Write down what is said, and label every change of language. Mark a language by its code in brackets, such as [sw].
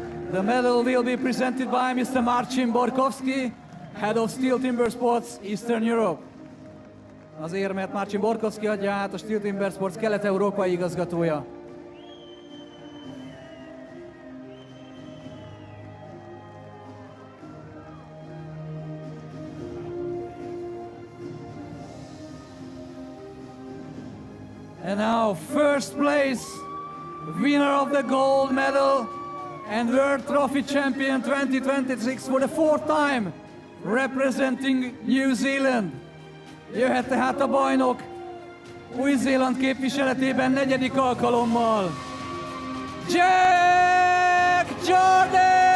[en] The medal will be presented by Mr. Marcin Borkowski, Head of STIHL TIMBERSPORTS Eastern Europe. [hu] Az érmet Marcin Borkowski adja át, a STIHL TIMBERSPORTS kelet-európai igazgatója. [en] And now, first place, winner of the gold medal and World Trophy champion 2026 for the fourth time, representing New Zealand. [hu] Jöhet tehát a bajnok Új-Zéland képviseletében negyedik alkalommal, Jack Jordan!